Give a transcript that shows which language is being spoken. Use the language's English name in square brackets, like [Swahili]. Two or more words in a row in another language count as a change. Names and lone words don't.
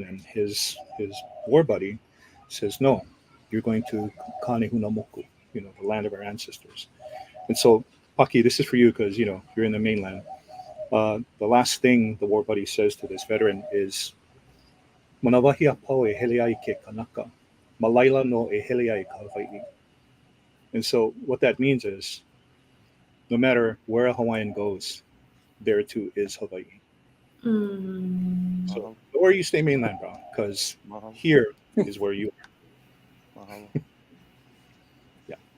[English] And his war buddy says, no, you're going to Kanehunamoku, the land of our ancestors. And so, Paki, this is for you because, you're in the mainland. The last thing the war buddy says to this veteran is, [Hawaiian] Manawahia poe hele ai ke kanaka, Malaila no e hele ai ka Hawaiʻi. [English] And so what that means is, no matter where a Hawaiian goes, there too is Hawaii. Mm. So, or you stay mainland, bro, because Mahalo. here is where you are. Mahalo. Yeah.